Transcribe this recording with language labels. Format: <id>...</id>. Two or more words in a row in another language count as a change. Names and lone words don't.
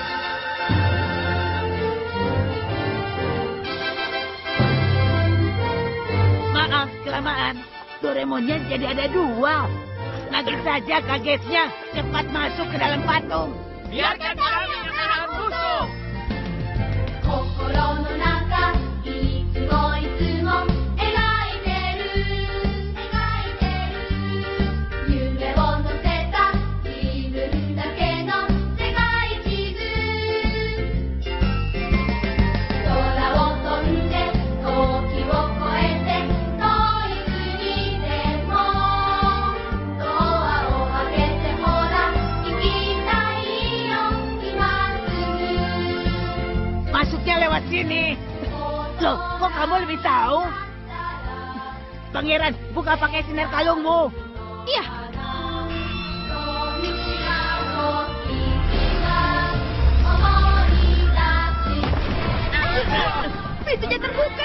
<id>Maaf, kelamaan. Doraemonnya jadi ada 2. Nanti saja kagetnya. Cepat masuk ke dalam patung. Biarkan kami yang menahan musuh.</id> <ja>心の中いつもいつも描いてる夢を乗せた自分だけの世界地図空を飛んで時を越えて遠い国でもドアを開けてほら行きたいよ今すぐ</ja> <id>Masuknya lewat sini. sini. Loh, kok kamu lebih tahu? Pangeran, buka pakai sinar kalungmu. Iya. Pintunya terbuka.</id>